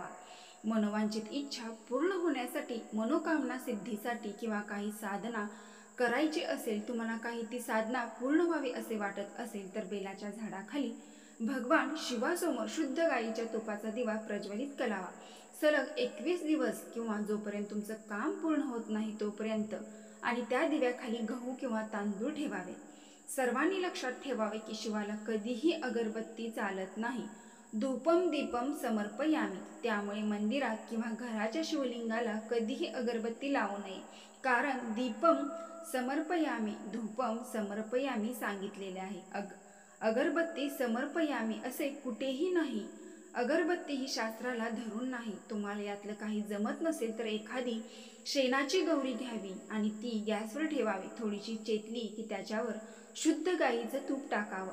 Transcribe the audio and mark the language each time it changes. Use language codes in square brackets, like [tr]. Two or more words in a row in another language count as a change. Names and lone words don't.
[mr] मनोवांछित इच्छा पूर्ण होण्यासाठी, मनोकामना सिद्धीसाठी किंवा काही साधना करायची असेल, तुम्हाला काही ती साधना पूर्ण व्हावी असे वाटत असेल तर बेलाच्या झाडाखाली भगवान शिवासमोर शुद्ध गाईच्या तुपाचा दिवा प्रज्वलित करावा. सलग 21 दिवस किंवा जोपर्यंत तुमचं काम पूर्ण होत नाही तोपर्यंत. आणि त्या दिव्याखाली गहू किंवा तांदूळ ठेवावे. सर्वांनी लक्षात ठेवावे की शिवाला कधीही अगरबत्ती चालत नाही. [sa] धूपम दीपम समर्पयामी. [mr] त्यामुळे मंदिरात किंवा घराच्या शिवलिंगाला कधीही अगरबत्ती लावू नये, कारण [sa] दीपम समर्पयामी, धूपम समर्पयामी [mr] सांगितलेले आहे. अगरबत्ती समर्पयामी असे कुठेही नाही. अगरबत्ती ही शास्त्राला धरून नाही. तुम्हाला यातलं काही जमत नसेल तर एखादी शेणाची गौरी घ्यावी आणि ती गॅसवर ठेवावी. थोडीशी चेतली की त्याच्यावर शुद्ध गाईचं तूप टाकावं.